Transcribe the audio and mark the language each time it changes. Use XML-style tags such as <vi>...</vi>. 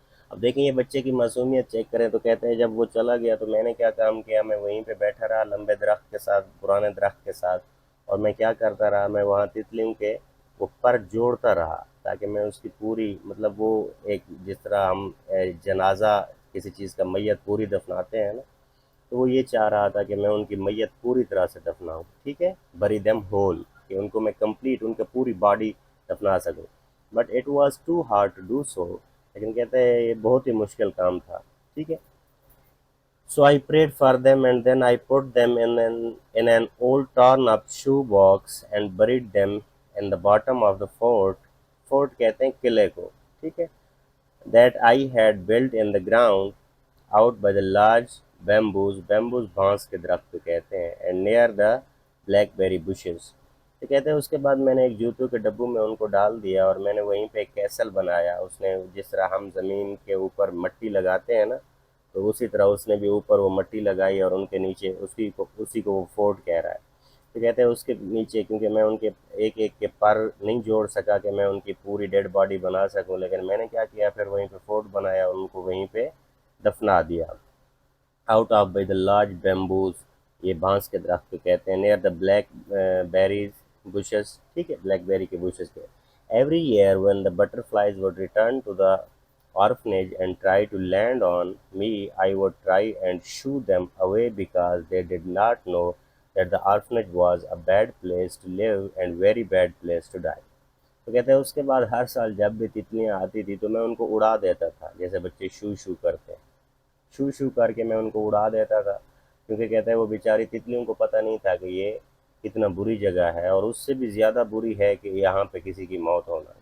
<ur>اب دیکھیں یہ بچے کی معصومیت چیک کریں. تو کہتے ہیں جب وہ چلا گیا تو میں نے کیا کام کیا، میں وہیں پہ بیٹھا رہا لمبے درخت کے ساتھ، پرانے درخت کے ساتھ، اور میں کیا کرتا رہا، میں وہاں تتلیوں کے وہ پر جوڑتا رہا تاکہ میں اس کی پوری، مطلب وہ ایک جس طرح ہم جنازہ کسی چیز کا میت پوری دفناتے ہیں نا، تو وہ یہ چاہ رہا تھا کہ میں ان کی میت پوری طرح سے دفناؤں. ٹھیک ہے،</ur> <en>bury them whole,</en> <ur>کہ ان کو میں کمپلیٹ ان کا پوری باڈی دفنا سکوں.</ur> <en>but it was too hard to do so,</en> <ur>لیکن کہتے ہیں یہ بہت ہی مشکل کام تھا. ٹھیک ہے.</ur> <en>So I prayed for them and then I put them in an old torn up shoe box and buried them in the bottom of the fort.</en> <ur>Fort کہتے ہیں قلعے کو. ٹھیک ہے.</ur> <en>That I had built in the ground out by the large bamboos</en> <ur>بانس کے درخت کو کہتے ہیں,</ur> <en>and near the blackberry bushes.</en> <ur>تو کہتے ہیں اس کے بعد میں نے ایک جوتوں کے ڈبوں میں ان کو ڈال دیا اور میں نے وہیں پہ ایک کیسل بنایا. اس نے جس طرح ہم زمین کے اوپر مٹی لگاتے ہیں نا, تو اسی طرح اس نے بھی اوپر وہ مٹی لگائی اور ان کے نیچے اسی کو وہ فورٹ کہہ رہا ہے. تو کہتے ہیں اس کے نیچے, کیونکہ میں ان کے ایک ایک کے پر نہیں جوڑ سکا کہ میں ان کی پوری ڈیڈ باڈی بنا سکوں, لیکن میں نے کیا کیا, پھر وہیں پہ فورٹ بنایا اور ان کو وہیں پہ دفنا دیا.</ur> <en>out of by the large bamboos,</en> <ur>یہ بانس کے درخت کو کہتے ہیں,</ur> <en>Near the blackberries bushes.</en> <ur>ٹھیک ہے, بلیک بیری کے بشز کے.</ur> <en>Every year when the butterflies would return to the orphanage and try to land on me, I would try and shoo them away because they did not know that the orphanage was a bad place to live and very bad place to die.</en> <ur>تو کہتے ہیں اس کے بعد ہر سال جب بھی تتلیاں آتی تھی تو میں ان کو اڑا دیتا تھا, جیسے بچے شو شو کرتے ہیں, شو شو کر کے میں ان کو اڑا دیتا تھا, کیونکہ کہتے ہیں وہ بیچاری تتلیوں کو پتہ نہیں تھا کہ یہ کتنا بری جگہ ہے, اور اس سے بھی زیادہ بری ہے کہ یہاں پہ کسی کی موت ہونا.</ur>